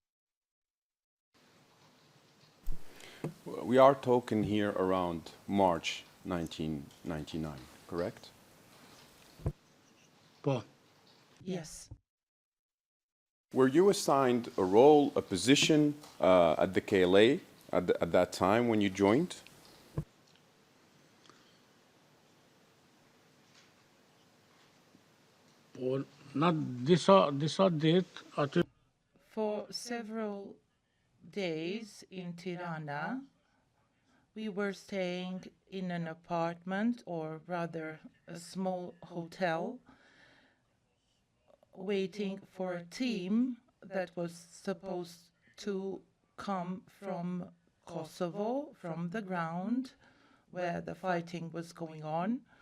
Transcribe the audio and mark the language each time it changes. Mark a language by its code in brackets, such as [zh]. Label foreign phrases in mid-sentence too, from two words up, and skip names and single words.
[en] We are talking here around March 1999, correct? [sq] Po. [en] Yes. Were you assigned a role, a position at the KLA at that time when you joined? [sq] Po na disa ditë aty [en] For several days in Tirana, we were staying in an apartment, or rather a small hotel, waiting for a team that was supposed to come from Kosovo, from the ground where the fighting was going on,